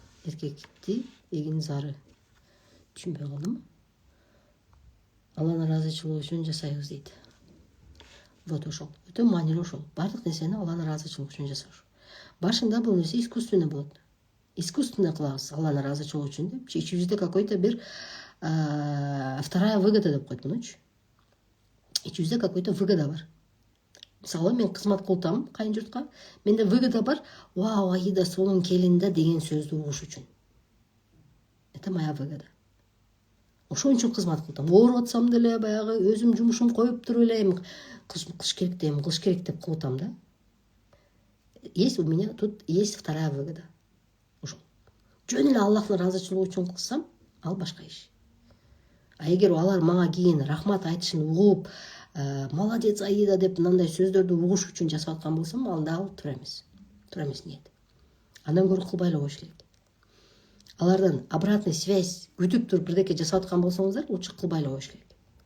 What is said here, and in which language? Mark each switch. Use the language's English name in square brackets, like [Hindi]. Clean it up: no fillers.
[Kyrgyz] Эркекти эгин зары. Түшүнбөй калдым. Алланын ыраазычылыгы үчүн жасайбыз дейт. Вот ошол. Өтө маанилүү ошол. Бардык нерсени Алланын ыраазычылыгы үчүн жасаш. Башында бул нерсе искусственный болот. Искусственно кылабыз Алланын ыраазычылыгы үчүн деп. Ичибизде какой-то бир [Russian] вторая выгода [Kyrgyz] деп койт мунучу. Ичибизде какой-то выгода бар. Мисалы мен кызмат кылтам кайын журтка. Менде выгода бар. Вау, Аида сонун келин да деген сөздү угуш үчүн. [Russian] Это моя выгода. [Kyrgyz] Ошон үчүн кызмат кылтам. Ооруп атсам деле баягы өзүм жумушум коюп туруп эле эми кылыш керек деп кылып да. [Russian] Есть у меня тут есть вторая выгода. [Kyrgyz] Ошол. Жөн эле Аллахтын ыраазычылыгы үчүн кылсам, ал башка иш. А эгер алар мага кийин рахмат айтышын угуп, молодец Аида деп мындай сөздөрдү угуш үчүн жасап аткан болсом, анда ал туура эмес. Туура эмес ниет. Андан көрө кылбай эле коюш керек. Алардан [Russian] обратный связь [Kyrgyz] күтүп туруп бирдеке жасап аткан болсоңуздар, лучше кылбай эле коюш керек.